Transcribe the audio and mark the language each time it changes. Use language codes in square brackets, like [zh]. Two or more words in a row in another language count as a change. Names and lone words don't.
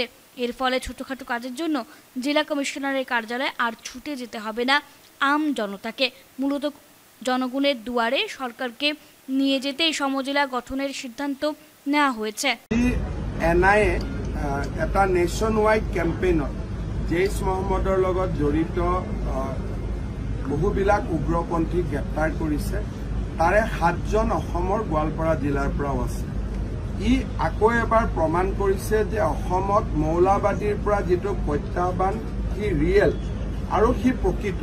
[bn] এর ফলে ছোটোখাটো কাজের জন্য জেলা কমিশনারের কার্যালয়ে আর ছুটে যেতে হবে না আম জনতাকে। মূলত জনগণের দুয়ারে সরকারকে নিয়ে যেতে সমজেলা গঠনের সিদ্ধান্ত নেওয়া হয়েছে। [as] এনআইএ এটা [en] nation wide [as] কেম্পেইনত জৈশ মহম্মদৰ লগত জড়িত বহুবিলাক উগ্ৰপন্থী গ্ৰেপ্তাৰ কৰিছে। তাৰে ৭জন অসমৰ গোৱালপাৰা জিলাৰ পৰাও আছে। ই আকৌ এবাৰ প্ৰমাণ কৰিছে যে অসমত মৌলবাদীৰ পৰা যিটো প্ৰত্যাহ্বান সি ৰিয়েল আৰু সি প্ৰকৃত।